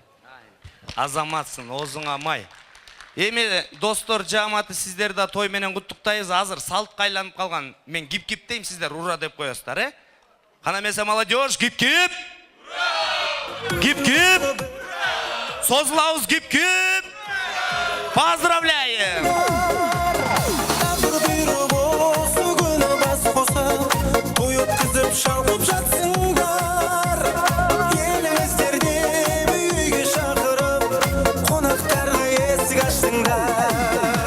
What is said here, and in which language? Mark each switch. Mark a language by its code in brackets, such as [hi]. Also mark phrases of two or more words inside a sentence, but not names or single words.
[ky] Азаматсың, озуңа май. Эми достор жамааты сиздер да той менен куттуктайбыз. Азыр салтка айланып калган. Мен кип-кип дейм, сиздер ура деп коесуздар, Кана эмесе молодежь, кип-кип. Кип-кип. Созулабыз, кип-кип. Поздравляем. [kk] Шалқып жатсыңдар, еліміздерде үйге шақырып, қонақтарға есік аштыңдар.